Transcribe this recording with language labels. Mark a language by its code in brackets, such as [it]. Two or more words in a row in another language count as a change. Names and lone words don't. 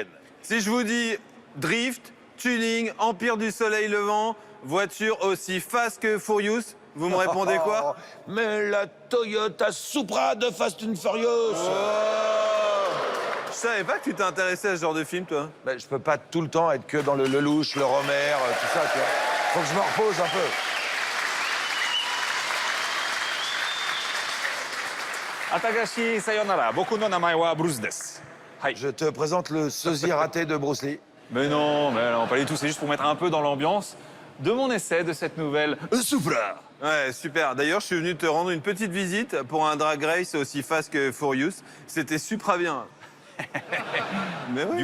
[fr] Si je vous dis drift, tuning, empire du soleil levant, voiture aussi fast que Furious, vous me répondez quoi? Mais la Toyota Supra de Fast and Furious. Je savais pas que tu t'intéressais à ce genre de film, toi. Ben, je peux pas tout le temps être que dans le Lelouch, le Romer, tout ça, tu vois. Faut que je me repose un peu. Atagashi sayonara. [ja] 僕の名前はBruceです. [fr] Je te présente le sosie raté de Bruce Lee. Mais non, pas du tout. C'est juste pour mettre un peu dans l'ambiance de mon essai de cette nouvelle Supra. Ouais, super. D'ailleurs, je suis venu te rendre une petite visite pour un drag race aussi fast que Furious. C'était super bien. Mais oui.